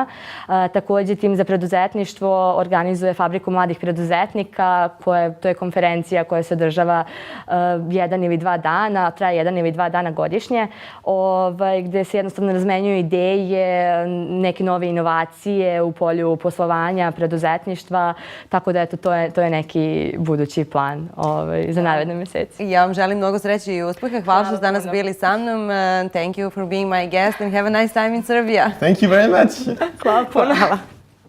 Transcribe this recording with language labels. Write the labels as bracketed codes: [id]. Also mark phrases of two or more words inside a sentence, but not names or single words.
[sr] Takođe, tim za preduzetništvo organizuje Fabriku mladih preduzetnika, to je konferencija koja se održava 1 ili 2 dana, traje 1 ili 2 dana godišnje, gde se jednostavno razmenjuju ideje, neke nove inovacije u polju poslovanja, preduzetništva, tako da eto, to je neki budući plan za naredne meseci. Ja vam želim mnogo sreće i uspeha. Hvala što ste danas bili sa mnom. [en] Thank you for being my guest and have a nice time in Serbia. Thank you very much. [sr] Hvala puno.